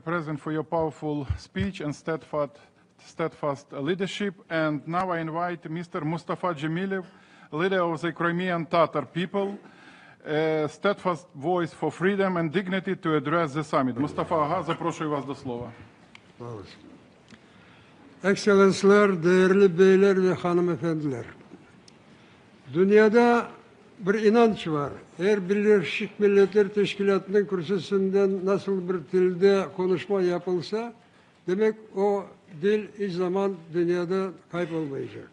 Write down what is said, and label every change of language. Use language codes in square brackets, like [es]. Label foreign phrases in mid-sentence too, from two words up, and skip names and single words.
[en] President, for your powerful speech and steadfast leadership. And now I invite Mr. Mustafa Dzhemilev, leader of the Crimean Tatar people, a steadfast voice for freedom and dignity, to address the summit. Mustafa, [uk] запрошую вас до слова. [tr] Ekselanslar, değerli beyler ve hanımefendiler. Dünyada bir inanç var. Eğer Birleşik Milletler Teşkilatı'nın kürsüsünden nasıl bir dilde konuşma yapılsa, demek o dil hiç zaman dünyada kaybolmayacak.